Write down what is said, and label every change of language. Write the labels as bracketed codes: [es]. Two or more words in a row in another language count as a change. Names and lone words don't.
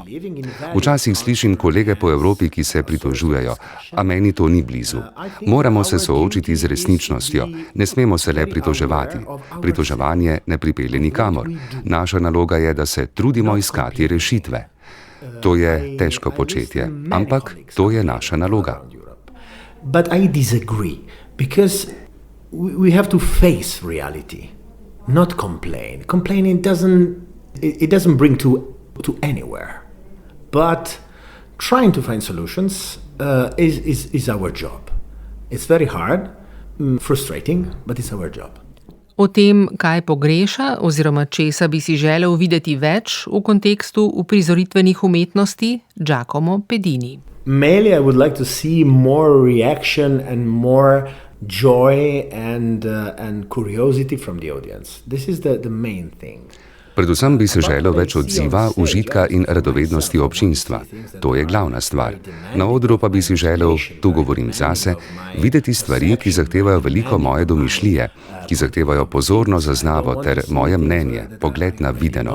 [sl] Včasih slišim kolege po Evropi, ki se pritožujejo, a meni to ni blizu. Moramo se soočiti z resničnostjo, ne smemo se le pritoževati. Pritoževanje ne pripelje nikamor. Naša naloga je, da se trudimo iskati rešitve. To je težko početje, ampak to je naša naloga. [en] But I disagree, because we have to face reality, not complain. Complaining doesn't bring to anywhere. But trying to find solutions is our job. It's very hard, frustrating, but it's our job. [sl] O tem, kaj pogreša oziroma česa bi si želel videti več v kontekstu uprizoritvenih umetnosti, Giacomo Pedini. [en] Mainly I would like to see more reaction and more joy and curiosity from the audience. This is the main thing. [sl] Predvsem bi se želel več odziva, užitka in radovednosti občinstva. To je glavna stvar. Na odru pa bi si želel, tu govorim zase, videti stvari, ki zahtevajo veliko moje domišljije, ki zahtevajo pozorno zaznavo ter moje mnenje, pogled na videno.